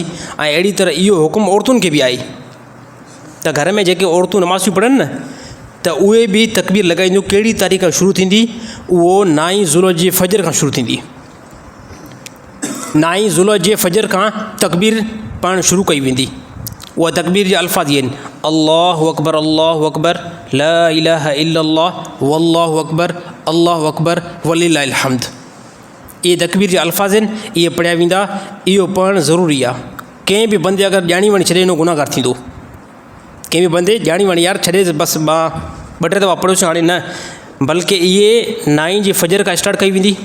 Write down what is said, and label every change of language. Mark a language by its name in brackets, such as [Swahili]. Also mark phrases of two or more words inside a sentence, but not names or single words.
[Sindhi] ऐं अहिड़ी तरह इहो हुकुम औरतुनि खे बि आहे त घर में जेके औरतूं नमाज़ पढ़नि न, त उहे बि तकबीर लॻाईंदियूं। कहिड़ी तारीख़ खां शुरू थींदी? उहो 9 ज़ुल्हज फजर खां शुरू थींदी। 9 ज़ुल्हज फजर खां तकबीर पढ़णु शुरू कई वेंदी। उहा तकबीर जा अल्फाज़ आहिनि, [Arabic] الله أكبر، لا إله إلا الله، والله أكبر، ولله الحمد. [Sindhi] इहे तकबीर जा अल्फाज़ आहिनि, इहे पढ़िया वेंदा। इहो पढ़णु ज़रूरी आहे। कंहिं बि बंदे अगरि ॼाणी वञी छॾे, गुनाहगार थींदो। कंहिं बि बंदे ॼाणी वञी, यार छॾे बसि ॿ टे दफ़ा पढ़ोसीं, हाणे न, बल्कि इहे 9 जी फजर खां स्टार्ट कई वेंदी।